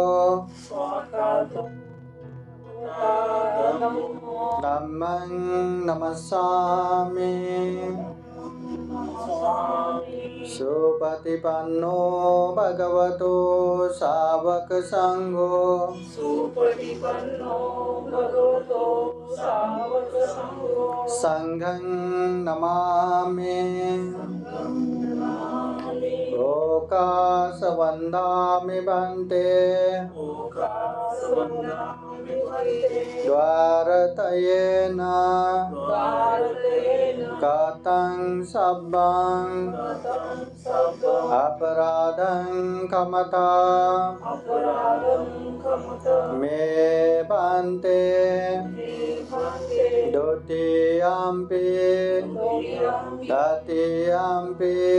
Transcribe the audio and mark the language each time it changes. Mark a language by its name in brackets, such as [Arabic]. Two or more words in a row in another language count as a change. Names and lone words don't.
[Pali] धम्मं नमस्सामि सुपतिपन्नो भगवतो सावक संघो संघं नमामि ओकासवन्दामि भन्ते द्वारतयेन कथं सब्बं अपराधं खमता मे भन्ते द्वितीयम्पि तृतीयम्पि